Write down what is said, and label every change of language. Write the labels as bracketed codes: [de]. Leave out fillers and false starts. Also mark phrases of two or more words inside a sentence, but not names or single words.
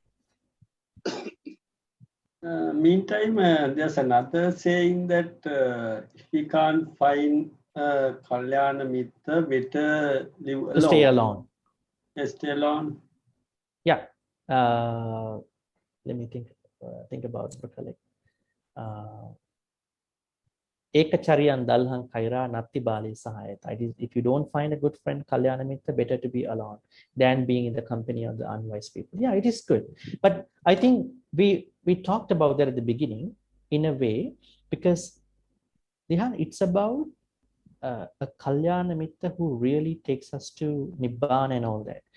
[en] Meantime, there's another saying that if we can't find [pi] Kalyana Mitta, [en] better live alone. To stay alone. Yes, stay alone. Yeah. Let me think about it. [pi] Ekacharyan dalhan kaira natti bali sahayata. [en] If you don't find a good friend, [pi] Kalyana Mitta, [en] better to be alone than being in the company of the unwise people. Yeah, it is good. But I think we talked about that at the beginning in a way, because it's about a [pi] Kalyana Mitta [en] who really takes us to Nibbana and all that.